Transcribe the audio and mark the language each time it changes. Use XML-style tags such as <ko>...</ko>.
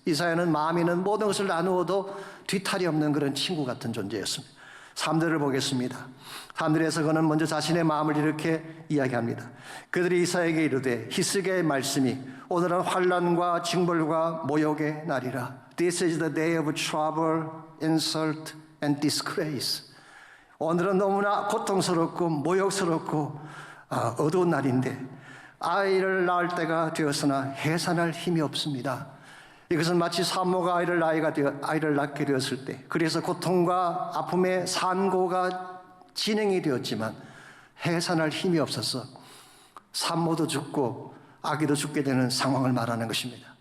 <ko>이사야는 마음에 있는 모든 것을 나누어도 뒤탈이 없는 그런 친구 같은 존재였습니다. 3절을 보겠습니다. 3절에서 그는 먼저 자신의 마음을 이렇게 이야기합니다. 그들이 이사야에게 이르되 히스기야의 말씀이 오늘은 환난과 징벌과 모욕의 날이라.</ko> <en>This is the day of trouble, insult and disgrace.</en> <ko>오늘은 너무나 고통스럽고 모욕스럽고 어두운 날인데 아이를 낳을 때가 되었으나 해산할 힘이 없습니다. 이것은 마치 산모가 아이를 낳게 되었을 때 그래서 고통과 아픔의 산고가 진행이 되었지만 해산할 힘이 없어서 산모도 죽고 아기도 죽게 되는 상황을 말하는 것입니다.</ko>